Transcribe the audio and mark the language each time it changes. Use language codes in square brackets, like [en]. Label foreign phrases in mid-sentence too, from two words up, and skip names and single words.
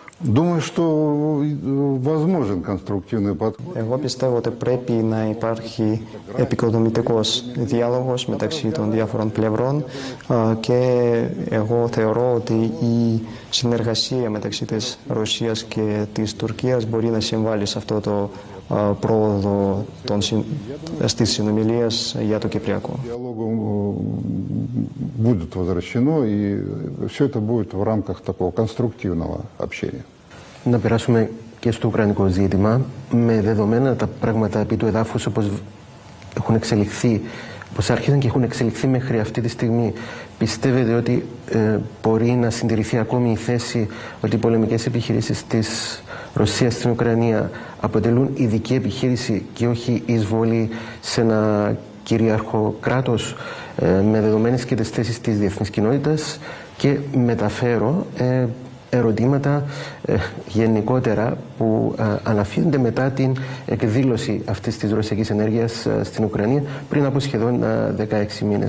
[el] Εγώ πιστεύω ότι πρέπει να υπάρχει επικοδομητικός διάλογος μεταξύ των διάφορων πλευρών και εγώ θεωρώ ότι η συνεργασία μεταξύ της Ρωσίας και της Τουρκίας μπορεί να συμβάλλει σε αυτό το πρόοδο στις συνομιλίες για το Κυπριακό. [ru] Будет возвращено, и все это будет в рамках такого конструктивного общения. [el] Να περάσουμε και στο ουκρανικό ζήτημα, με δεδομένα τα πράγματα επί του εδάφους όπως έχουν εξελιχθεί, όπως άρχισαν και έχουν εξελιχθεί μέχρι αυτή τη στιγμή. Πιστεύετε ότι μπορεί να συντηρηθεί ακόμη η θέση ότι οι πολεμικές επιχειρήσεις της Ρωσίας στην Ουκρανία αποτελούν ειδική επιχείρηση και όχι εισβολή σε ένα κυρίαρχο κράτος, με δεδομένες και τις θέσεις της διεθνής κοινότητας, και μεταφέρω ερωτήματα γενικότερα που αναφύγονται μετά την εκδήλωση αυτής της ρωσικής ενέργειας στην Ουκρανία πριν από σχεδόν 16 μήνες.